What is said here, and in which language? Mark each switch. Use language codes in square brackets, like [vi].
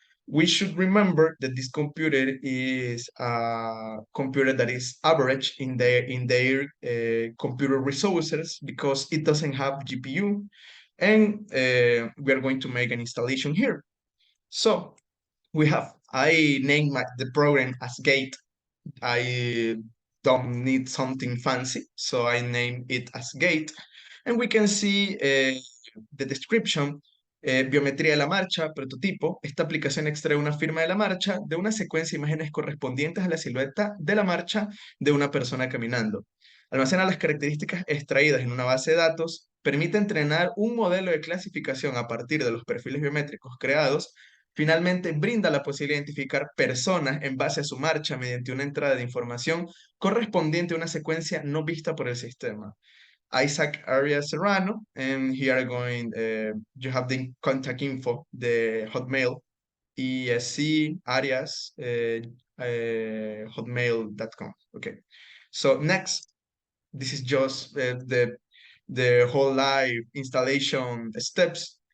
[en] We should remember that this computer is a computer that is average in their computer resources because it doesn't have GPU, and we are going to make an installation here. So I named the program as Gait. I don't need something fancy, so I name it as Gait, and we can see the description. [es] Biometría de la marcha, prototipo. Esta aplicación extrae una firma de la marcha de una secuencia de imágenes correspondientes a la silueta de la marcha de una persona caminando. Almacena las características extraídas en una base de datos, permite entrenar un modelo de clasificación a partir de los perfiles biométricos creados. Finalmente, brinda la posibilidad de identificar personas en base a su marcha mediante una entrada de información correspondiente a una secuencia no vista por el sistema. [en] Isaac Arias Serrano, and here going, you have the contact info, the Hotmail, ESC Arias, hotmail.com. Okay, so next, this is just the whole live installation steps.